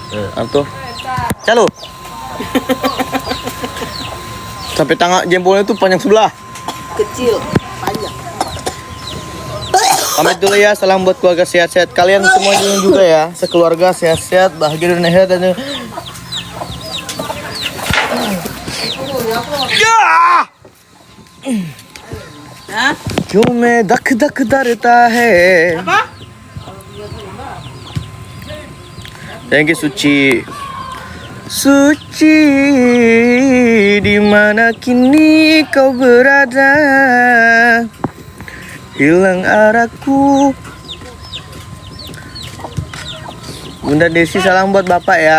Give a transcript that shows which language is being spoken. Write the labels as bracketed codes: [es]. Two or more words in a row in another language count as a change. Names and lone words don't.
[id] Atau Calo. Sampai tangan jempolnya itu panjang sebelah. Kecil, panjang. Pamit dulu ya, salam buat keluarga sehat-sehat kalian semuanya juga ya, sekeluarga sehat-sehat, bahagia dan sehat dan [hi] क्यों मैं धक धक डरता है. [en] Thank you Suci. [id] Suci, di mana kini kau berada? Hilang arahku. Bunda Desi salam buat bapak ya.